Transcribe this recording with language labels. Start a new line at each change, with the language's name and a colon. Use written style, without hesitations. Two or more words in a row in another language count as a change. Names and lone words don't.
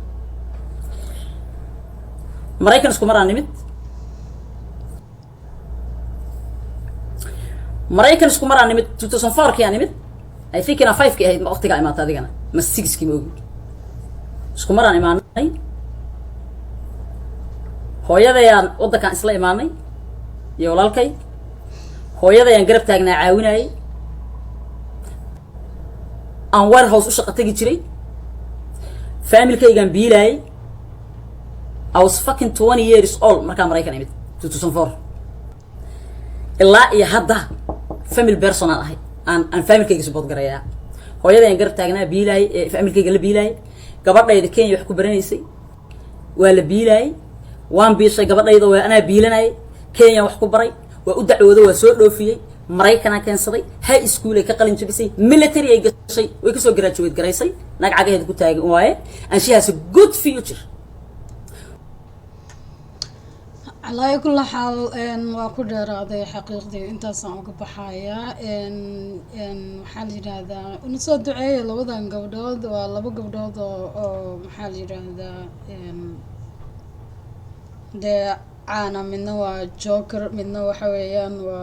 Somali: maraykan isku maraan nimid maraykan isku maraan nimid 2004 kii aan nimid
English: I think
Somali: ina 5 kii ahayd ma waqtiga imaatay adigana ma 6 kii ma ogi isku maraan imaanay hooyadayaan wadankan isla imaanay iyo walaalkay hooyadayaan garab taagnaa caawinayay aan warehouse u shaqo tagi jiray familkaygaan biilayay
English: I was fucking 20 years old
Somali: markaan maraykan imid 2004 ilaa iyo hadda
English: family personal
Somali: ahay aan familkayga support garayaa hooyadayaan garab taagnaa biilayay familkayga la biilayay gabadhayda Kenya wax ku baranaysay waa la biilayay waan biishay gabadhayda waa anaa biilanay Kenya wax ku baray waa u dacwooday waa soo dhoofiyay maraykan aan keensaday
English: high school
Somali: ay ka qalin jabisay military ay gashay way ka soo graduate garaysay naag cagaheed ku taagan waaye
English: and she has a good future
Arabic: على كل حال
Somali: waa ku dheeraaday xaqiiqdii intaasaan uga baxayaa maxaa la yiraahdaa una soo duceeyo labadan gabdhood waa laba gabdhood oo maxaa la yiraahdaa dee caana midna waa joker midna waxa weeyaan waa